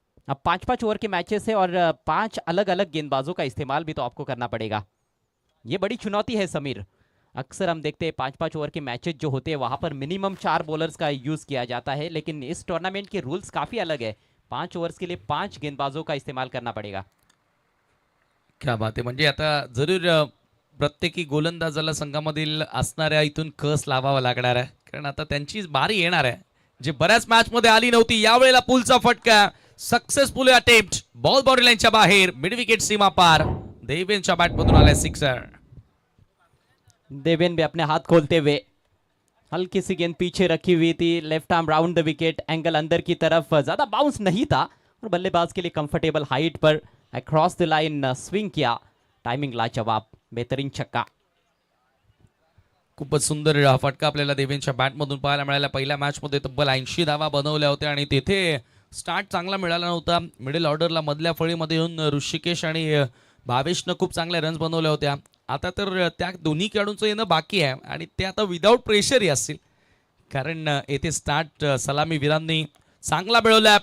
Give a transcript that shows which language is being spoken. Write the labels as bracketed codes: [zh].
[hi] अब 5-5 ओवर के मैचेस है और 5 अलग अलग गेंदबाजों का इस्तेमाल भी तो आपको करना पड़ेगा। ये बड़ी चुनौती है समीर। अक्सर हम देखते हैं 5-5 ओवर के मैचेस जो होते हैं वहां पर मिनिमम 4 बॉलर्स का यूज किया जाता है, लेकिन इस टूर्नामेंट के रूल्स काफी अलग है। 5 ओवर्स के लिए 5 गेंदबाजों का इस्तेमाल करना पड़ेगा। [mr] क्या बात आहे, म्हणजे आता जरूर प्रत्येकी गोलंदाजाला संघामधील असणाऱ्या इथून कस लावावा लागणार आहे, कारण आता त्यांची बारी येणार आहे जे बऱ्याच मॅच मध्ये आली नव्हती। यावेळेला पुलचा फटका, सक्सेसफुल अटेम्प्ट, बॉल बाउंड्री लाईनच्या बाहेर, मिड विकेट सीमा पार। देवेंद्रच्या बॅटमधून आलाय सिक्सर। [hi] देवेन भी अपने हाथ खोलते हुए, हल्की सी गेंद पीछे रखी हुई थी, left arm round the wicket, angle अंदर की तरफ, ज्यादा बाउंस नहीं था और बल्लेबाज के लिए कंफर्टेबल हाइट पर अक्रॉस द लाइन स्विंग किया। टाइमिंग लाजवाब, बेहतरीन छक्का। [mr] खूपच सुंदर हा फटका आपल्याला देवेंद्रच्या बॅटमधून पाहायला मिळाला। पहिल्या मॅच मध्ये तब्बल 80 धावा बनवल्या होत्या आणि तिथे स्टार्ट चांगला मिळाला नव्हता। मिडल ऑर्डरला मधल्या फळीमध्ये येऊन ऋषिकेश आणि भावेशनं खूप चांगल्या रन्स बनवल्या होत्या। आता तर त्या दोन्ही खेळाडूंचं येणं बाकी आहे आणि ते आता विदाऊट प्रेशरही असतील, कारण येथे स्टार्ट सलामीवीरांनी चांगला मिळवलाय।